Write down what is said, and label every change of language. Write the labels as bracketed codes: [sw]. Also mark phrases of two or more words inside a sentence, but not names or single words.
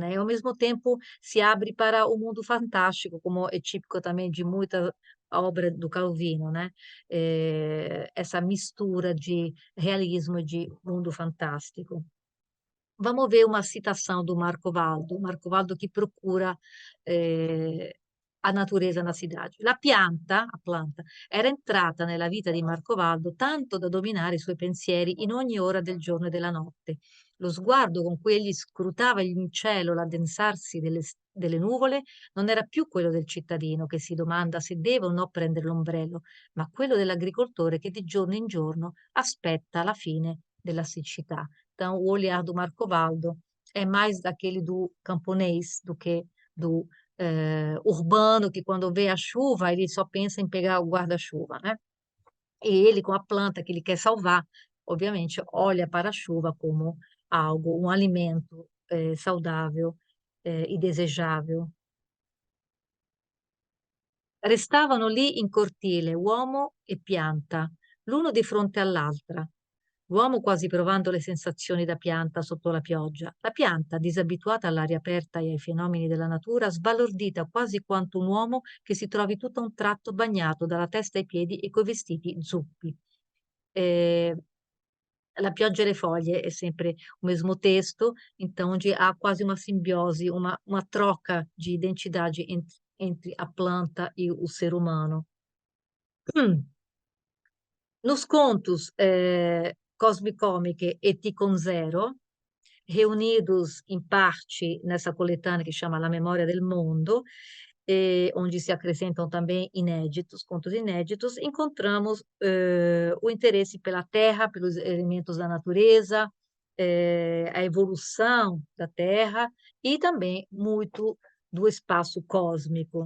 [pt] E, ao mesmo tempo, se abre para o mundo fantástico, como é típico também de muita obra do Calvino, né? Essa mistura de realismo e de mundo fantástico. Vamos ver uma citação do Marco Valdo que procura a natureza na cidade. A planta, [it] era entrata nella vita di Marco Valdo tanto da dominare i suoi pensieri in ogni ora del giorno e della notte. Lo sguardo con cui egli scrutava in cielo l'addensarsi delle nuvole non era più quello del cittadino che si domanda se deve o no prendere l'ombrello, ma quello dell'agricoltore che di giorno in giorno aspetta la fine della siccità. [pt] Então, o olhar do Marco Valdo é mais daquele do camponês do que do urbano, que quando vê a chuva, ele só pensa em pegar o guarda-chuva, né? E ele, com a planta que ele quer salvar, obviamente, olha para a chuva como algo, um alimento saudável e desejável. [it] Restavano lì in cortile uomo e pianta, l'uno di fronte all'altra. L'uomo quasi provando le sensazioni da pianta sotto la pioggia, la pianta, disabituata all'aria aperta e ai fenomeni della natura, sbalordita quasi quanto un uomo che si trovi tutto a un tratto bagnato dalla testa ai piedi e coi vestiti zuppi. [pt] Eh, la pioggia e le foglie è sempre o mesmo texto, então onde há quase uma simbiose, uma troca de identidade entre a planta e o ser humano. Nos contos Cosmicomiche e Ticon Zero, reunidos em parte nessa coletânea que chama La Memória del Mondo, onde se acrescentam também inéditos, contos inéditos, encontramos o interesse pela Terra, pelos elementos da natureza, a evolução da Terra e também muito do espaço cósmico.